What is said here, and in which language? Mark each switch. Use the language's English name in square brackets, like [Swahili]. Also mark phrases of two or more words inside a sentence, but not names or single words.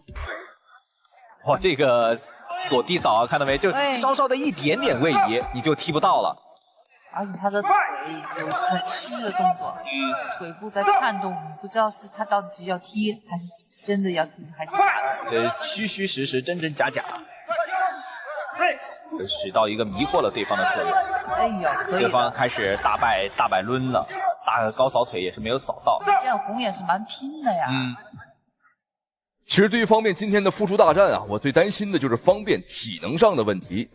[Chinese] 哇，这個躲地掃啊，看到沒？就稍稍的一點點位移，你就踢不到了。而且他的腿有很虛的動作，腿部在顫動，不知道是他到底是要踢，還是真的要踢，還是假的？這虛虛實實，真真假假。起到一個迷惑了對方的作用。哎呀，可以。對方開始大擺掄了，大個高掃腿也是沒有掃到。這樣紅也是蠻拼的呀。其實對於方便今天的復出大戰啊，我最擔心的就是方便體能上的問題。